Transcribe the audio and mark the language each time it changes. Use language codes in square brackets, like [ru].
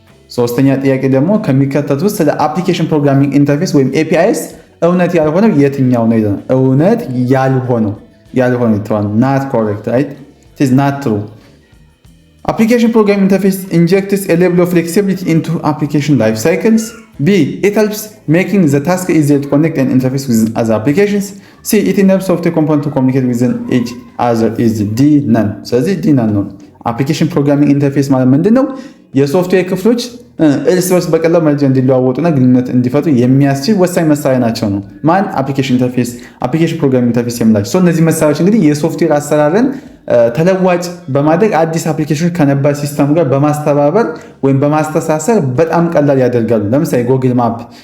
[am] ሶስተኛ ጥያቄ ደግሞ ከሚከተቱት ውስጥ ስለ አፕሊኬሽን ፕሮግራሚንግ ኢንተርፌስ ወይም APIs እውነት ያልሆነው የትኛው ነው ይላል። እውነት ያልሆነው ይተዋል። [en] not correct, right? It is not true. Application programming interface injects a level of flexibility into application life cycles. B it helps making the task easier to connect and interface with other applications. C it enables software components to communicate with each other. is D none. [am] ስለዚህ ዲ none ነው። አፕሊኬሽን ፕሮግራሚንግ ኢንተርፌስ ማለት ምንድነው? የሶፍትዌር ክፍሎች እርስ በርስ በቀላሉ መረጃ እንዲለዋወጡና ግንኙነት እንዲፈጥሩ የሚያስችል ወሳኝ መሳሪያ ናቸው ነው። ማን? አፕሊኬሽን ኢንተርፌስ፣ አፕሊኬሽን ፕሮግራሚንግ ኢንተርፌስ የምላቸው። እነዚህ መሳሪያዎች እንግዲህ የሶፍትዌር አሰራርን ተለዋጭ በማድረግ አዲስ አፕሊኬሽኖች ከነባር ሲስተም ጋር በማስተባበር ወይም በማስተሳሰር በጣም ቀላል ያደርጋሉ። ለምሳሌ ጎግል ማፕ